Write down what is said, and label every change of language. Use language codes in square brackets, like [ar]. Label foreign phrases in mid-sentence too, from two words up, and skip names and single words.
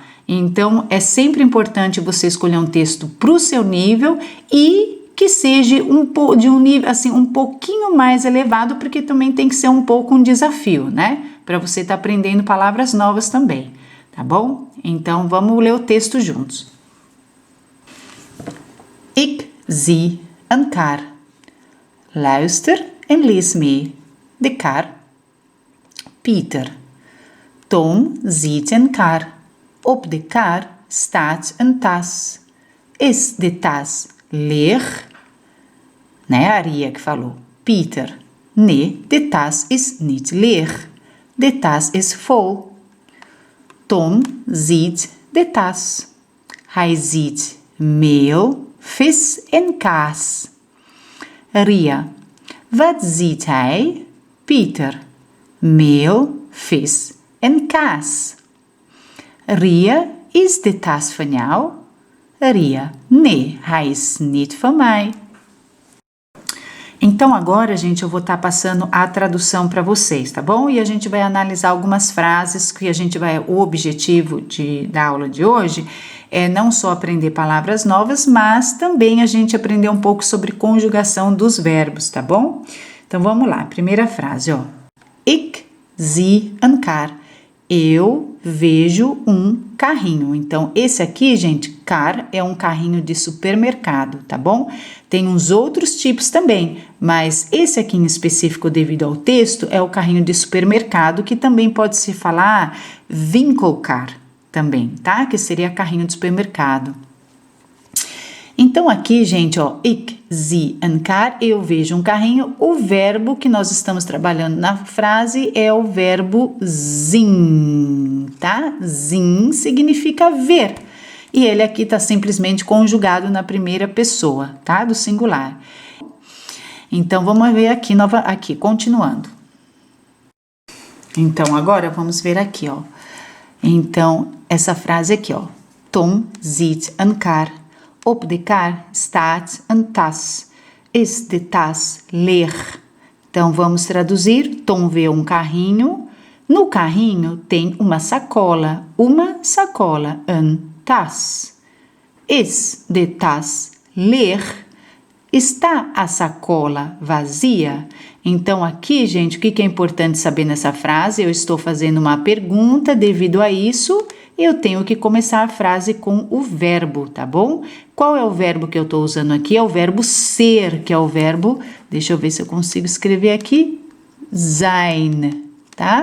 [pt] Então, é sempre importante você escolher um texto para o seu nível e que seja de um nível assim um pouquinho mais elevado, porque também tem que ser um pouco um desafio, né? Para você estar aprendendo palavras novas também, tá bom? Então, vamos ler o texto juntos. [nl] Ik zie een kar. Luister en lees mee. De kar. Pieter. Tom ziet een kar. Op de kar staat een tas. Is de tas leeg? [pt] Né, a Aria que falou. [nl] Pieter. Nee, de tas is niet leeg. De tas is vol. Tom ziet de tas. Hij ziet meel, vis en kaas. Ria. Wat ziet hij? Pieter. Meel, vis en kaas. Ria, is de tas van jou? Ria, nee, hij is niet van mij. [pt] Então agora, gente, eu vou estar passando a tradução para vocês, tá bom? E a gente vai analisar algumas frases que o objetivo da aula de hoje é não só aprender palavras novas, mas também a gente aprender um pouco sobre conjugação dos verbos, tá bom? Então vamos lá, primeira frase, ó. [nl] Ik zie een kar. [pt] Eu vejo um carrinho. Então, esse aqui, gente, car é um carrinho de supermercado, tá bom? Tem uns outros tipos também, mas esse aqui em específico, devido ao texto, é o carrinho de supermercado, que também pode se falar winkelkar também, tá? Que seria carrinho de supermercado. Então, aqui, gente, ó, [nl] ik zie een kar, [pt] eu vejo um carrinho. O verbo que nós estamos trabalhando na frase é o verbo zien, tá? Zien significa ver. E ele aqui está simplesmente conjugado na primeira pessoa, tá? Do singular. Então, vamos ver aqui, continuando. Então, agora vamos ver aqui, ó. Então, essa frase aqui, ó. [nl] Tom ziet een kar. Op de kar staat een tas. Is de tas leeg? [pt] Então, vamos traduzir. Tom vê um carrinho. No carrinho tem uma sacola. Uma sacola, [nl] een tas. Is de tas leeg? [pt] Está a sacola vazia? Então, aqui, gente, o que é importante saber nessa frase? Eu estou fazendo uma pergunta, devido a isso, eu tenho que começar a frase com o verbo, tá bom? Qual é o verbo que eu estou usando aqui? É o verbo ser, que é o verbo, deixa eu ver se eu consigo escrever aqui, zijn, tá?